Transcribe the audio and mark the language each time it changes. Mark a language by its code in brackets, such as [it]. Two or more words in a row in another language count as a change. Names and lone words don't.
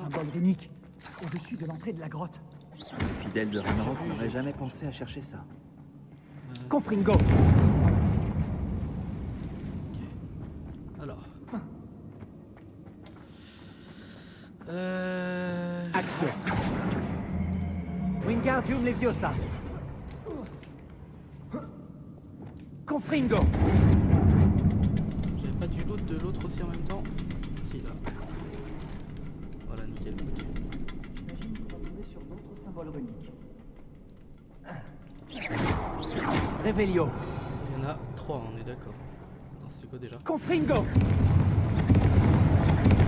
[fr] symbole runique au-dessus de l'entrée de la grotte. Les fidèles de Ranrock J'ai vu, n'auraient j'ai jamais pensé à chercher ça. Confringo. Alors. Action. Wingardium Leviosa. Confringo. J'avais pas du loot de l'autre aussi en même temps. Si là. Voilà, nickel. Ok. J'imagine qu'on va tomber sur d'autres symboles runiques. Revelio. Il y en a 3, on est d'accord. Attends, c'est quoi déjà?